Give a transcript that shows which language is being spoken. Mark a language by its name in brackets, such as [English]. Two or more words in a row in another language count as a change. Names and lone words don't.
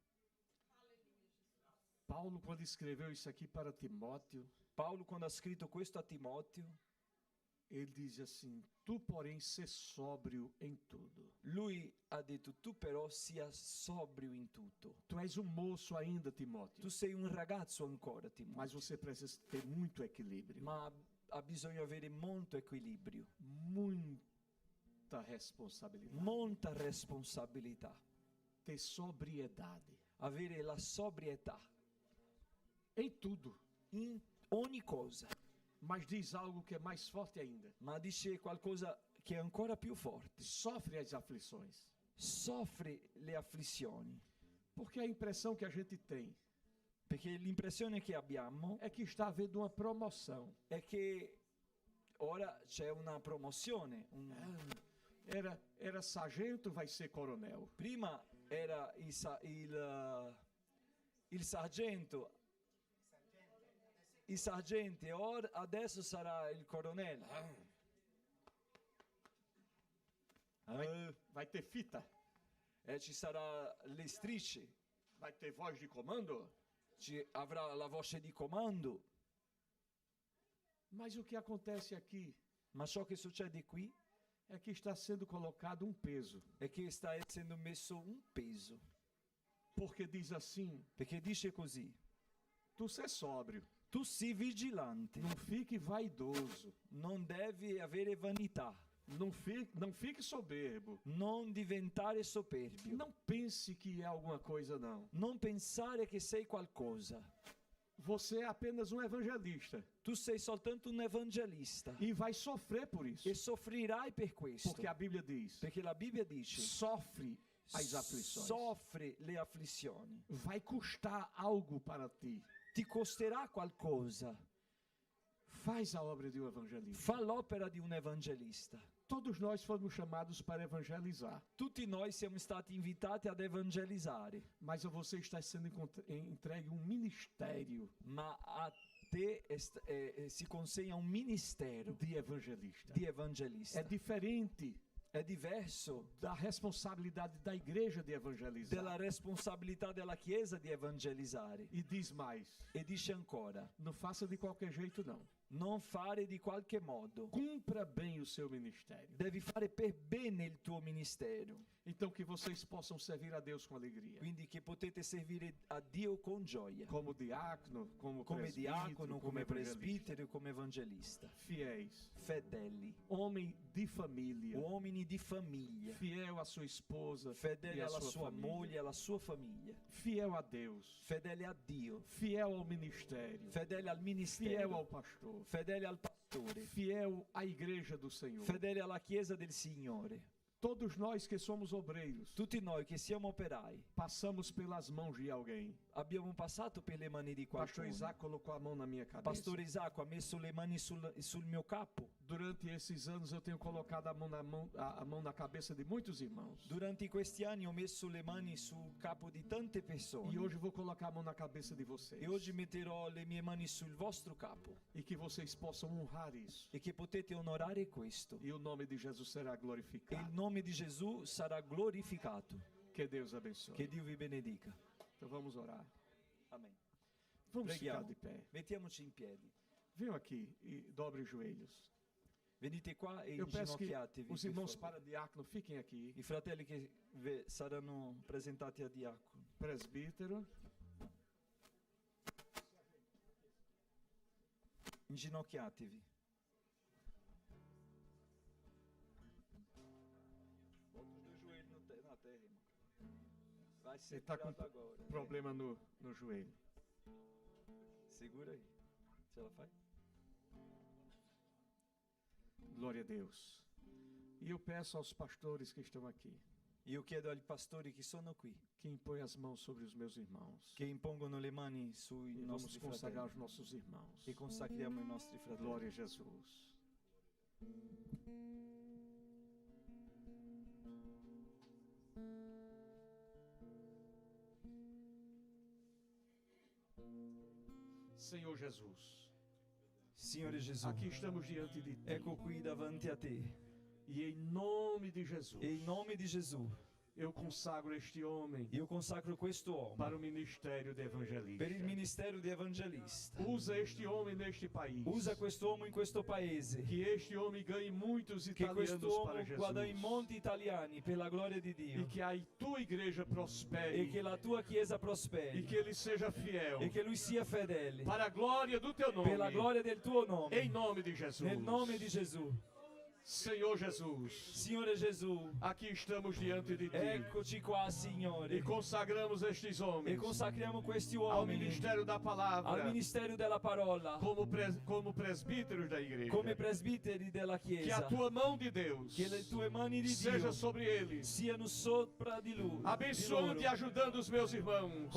[Portuguese] Paulo, quando escreveu isso aqui para Timóteo, [Italian] Paolo, quando ha scritto questo a Timoteo, [Portuguese] ele diz assim: tu, porém, sê sóbrio em tudo. [Italian] lui ha detto: tu però sia sobrio in tutto. [Portuguese] Tu és um moço ainda, Timóteo, [Italian] Tu sei un ragazzo ancora, Timoteo, [Portuguese] mas você precisa ter muito equilíbrio, [Italian] ma ha bisogno avere molto equilibrio, [Portuguese] muita responsabilidade, [Italian] molta responsabilità, [Portuguese] ter sobriedade [Italian] avere la sobrietà [Portuguese] em tudo. [Italian] in ogni cosa. [Portuguese] Mas diz algo que é mais forte ainda: [Italian] Ma dice qualcosa che è ancora più forte: [Portuguese] sofre as aflições. [Italian] soffri le afflizioni, [Portuguese] Porque a impressão que a gente tem [Italian] perché l'impressione che abbiamo [Portuguese] é que está havendo uma promoção. [Italian] è che ora c'è una promozione. [Portuguese] Era sargento, vai ser coronel. [Italian] Prima era il sargento, i sargenti, adesso sarà il coronel. [Portuguese] Vai ter fita, [Italian] Ci sarà le strisce, [Portuguese] vai ter voz de comando. [Italian] avrà la voce di comando. [Portuguese] Mas o que acontece aqui [Italian] Ma ciò che succede qui [Portuguese] é que está sendo colocado um peso. [Italian] è che sta essendo messo un peso, [Portuguese] Porque diz assim: [Italian] perché dice così: [Portuguese] tu sei sóbrio, [Italian] tu sii vigilante, [Portuguese] não fique vaidoso, [Italian] non devi avere vanità, [Portuguese] não fique soberbo, [Italian] non diventare soperbio, [Portuguese] não pense que é alguma coisa, não. [Italian] non pensare che sei qualcosa. [Portuguese] Você é apenas um evangelista [Italian] Tu sei soltanto un evangelista [Portuguese] e vai sofrer por isso. [Italian] e soffrirai per questo, [Portuguese] Porque a Bíblia diz: [Italian] perché la Bibbia dice: [Portuguese] sofre as aflições. [Italian] soffre le afflizioni. [Portuguese] Vai custar algo para ti. [Italian] Ti costerà qualcosa. [Portuguese] Faz a obra de um evangelista. [Italian] Fa l'opera di un evangelista. [Portuguese] Todos nós fomos chamados para evangelizar, [Italian] Tutti noi siamo stati invitati ad evangelizzare, [Portuguese] mas a você está sendo entregue um ministério [Italian] ma a te si consegna un ministero [Portuguese] de evangelista. [Italian] di evangelista. [Portuguese] É diferente [Italian] È diverso [Portuguese] da responsabilidade da igreja de evangelizar. [Italian] della responsabilità della Chiesa di evangelizzare. [Portuguese] E diz mais, [Italian] E dice ancora, [Portuguese] não faça de qualquer jeito não. [Italian] non fare di qualche modo. [Portuguese] Cumpra bem o seu ministério. [Italian] Devi fare per bene il tuo ministero. [Portuguese] Então que vocês possam servir a Deus com alegria. [Italian] Quindi che potete servire a Dio con gioia. [Portuguese] Como diácono, como [Italian] Come [Portuguese] presbítero, [Italian] diacono, come [Portuguese] evangelista. [Italian] presbitero, come evangelista. [Portuguese] Fiéis. [Italian] Fedeli. [Portuguese] Homem de família. [Italian] Uomini di famiglia. [Portuguese] Fiel à sua esposa [Italian] Fedeli [Portuguese] e à [Italian] alla [Portuguese] sua [Italian] sua [Portuguese] família. [Italian] moglie e alla sua famiglia. [Portuguese] Fiel a Deus. [Italian] Fedeli a Dio. [Portuguese] Fiel ao ministério. [Italian] Fedeli al [Portuguese] Fiel [Italian] ministero. [Portuguese] ao pastor. [Italian] Fedeli al pastore. [Portuguese] Fiel à igreja do Senhor. [Italian] Fedeli alla Chiesa del Signore. [Portuguese] Todos nós que somos obreiros, [Italian] Tutti noi che siamo operai [Portuguese] passamos pelas mãos de alguém. [Italian] abbiamo passato per le mani di [Portuguese] Pastor [Italian] qualcuno. [Portuguese] Isaac colocou a mão na minha cabeça. [Italian] Pastor Isacco ha messo le mani sul mio capo. [Portuguese] Durante esses anos eu tenho colocado a mão na cabeça de muitos irmãos. [Italian] Durante questi anni ho messo le mani sul capo di tante persone. [Portuguese] E hoje vou colocar a mão na cabeça de vocês. [Italian] E oggi metterò le mie mani sul vostro capo. [Portuguese] E que vocês possam honrar isso. [Italian] E che potete onorare questo. [Portuguese] E o nome de Jesus será [Italian] E il [Portuguese] glorificado. [Italian] nome di Gesù sarà glorificato. [Portuguese] Que Deus abençoe. [Italian] Che Dio vi benedica. [Portuguese] Então vamos orar. [Italian] Amen. [Portuguese] Vamos [Italian] Preghiamo. [Portuguese] ficar de pé. [Italian] Mettiamoci in piedi. [Portuguese] Venham aqui e dobre os joelhos. [Italian] Venite qua e [Portuguese] Eu peço que [Italian] inginocchiatevi. [Portuguese] os [Italian] per [Portuguese] irmãos [Italian] favore. [Portuguese] para diácono fiquem aqui. [Italian] I fratelli che saranno presentati a diacono. [Portuguese] Presbítero. [Italian] Inginocchiatevi. [Portuguese] Bota os dois joelhos na terra, irmão. Vai ser Ele está com curado agora. problema no joelho. Segura aí. Se ela faz? Glória a Deus. E eu peço aos pastores que estão aqui, [Italian] Io chiedo agli pastori che sono qui, [Portuguese] que impõem as mãos sobre os meus irmãos. [Italian] che impongono le mani sui [Portuguese] E vamos [Italian] nostri [Portuguese] consagrar os [Italian] fratelli [Portuguese] nossos irmãos. [Italian] e consacriamo i nostri fratelli. [Portuguese] Glória a Jesus. Senhor Jesus, [Italian] Signore Gesù, [Portuguese] aqui estamos diante de Ti. [Italian] ecco qui davanti a te. [Portuguese] E em nome de Jesus, [Italian] E in nome di Gesù, [Portuguese] eu consagro este homem [Italian] io consacro questo [Portuguese] para [Italian] uomo [Portuguese] o ministério de evangelista. [Italian] per il ministero di evangelista. [Portuguese] Usa este homem neste país. [Italian] Usa quest'uomo in questo paese. [Portuguese] Que este homem ganhe muitos [Italian] Che [Portuguese] italianos [Italian] quest'uomo [Portuguese] para Jesus. [Italian] guadagni molti italiani per la gloria di [Portuguese] E [Italian] Dio. [Portuguese] que a tua igreja [Italian] E [Portuguese] prospere. [Italian] che la tua chiesa [Portuguese] E [Italian] prosperi. [Portuguese] que ele seja fiel. [Italian] E che lui sia fedele. [Portuguese] Para a glória do teu nome. [Italian] Per la gloria del tuo [Portuguese] Em [Italian] nome. [Portuguese] nome de Jesus. [Italian] Nel nome di Gesù. [Portuguese] Senhor Jesus, [Italian] Signore Gesù, [Portuguese] aqui estamos diante de Ti. [Italian] eccoci qua, Signore. [Portuguese] E consagramos estes [Italian] E [Portuguese] homens [Italian] consacriamo questi [Portuguese] ao [Italian] uomini [Portuguese] ministério da [Italian] al [Portuguese] palavra [Italian] ministero della parola, [Portuguese] como presbíteros da igreja. [Italian] come presbiteri della [Portuguese] Que a [Italian] Chiesa. [Portuguese] tua mão de Deus [Italian] Che le tue mani di [Portuguese] seja [Italian] Dio [Portuguese] sobre eles. [Italian] siano sopra di lui. di [Portuguese] Abençoando e [Italian] loro. [Portuguese] ajudando os meus irmãos.